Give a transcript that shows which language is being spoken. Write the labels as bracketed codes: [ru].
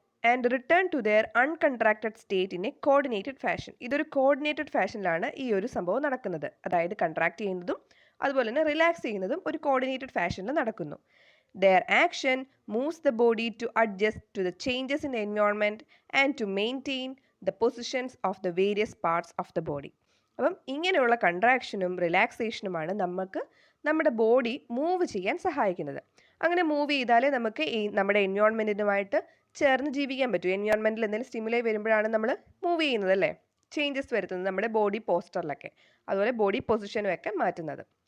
[en] And return to their uncontracted state in a coordinated fashion. [ml] ഇതൊരു coordinated ഫാഷനിലാണ് ഈ ഒരു സംഭവം നടക്കുന്നത്. അതായത് കൺട്രാക്ട് ചെയ്യുന്നതും അതുപോലെ തന്നെ റിലാക്സ് ചെയ്യുന്നതും ഒരു കോർഡിനേറ്റഡ് ഫാഷനിൽ നടക്കുന്നു. [en] Their action moves the body to adjust to the changes in the environment and to maintain the positions of the various parts of the body. [ml] അപ്പം ഇങ്ങനെയുള്ള കൺട്രാക്ഷനും റിലാക്സേഷനുമാണ് നമുക്ക് നമ്മുടെ ബോഡി മൂവ് ചെയ്യാൻ സഹായിക്കുന്നത്. അങ്ങനെ മൂവ് ചെയ്താലേ നമുക്ക് ഈ നമ്മുടെ എൻവയോൺമെൻറ്റിനുമായിട്ട് ചേർന്ന് ജീവിക്കാൻ പറ്റും. എൻവയോൺമെൻറ്റിൽ എന്തെങ്കിലും സ്റ്റിമുലൈ വരുമ്പോഴാണ് നമ്മൾ മൂവ് ചെയ്യുന്നത്, അല്ലേ? ചേഞ്ചസ് വരുത്തുന്നത് നമ്മുടെ ബോഡി പോസ്റ്ററിലൊക്കെ, അതുപോലെ ബോഡി പൊസിഷനും ഒക്കെ മാറ്റുന്നത്.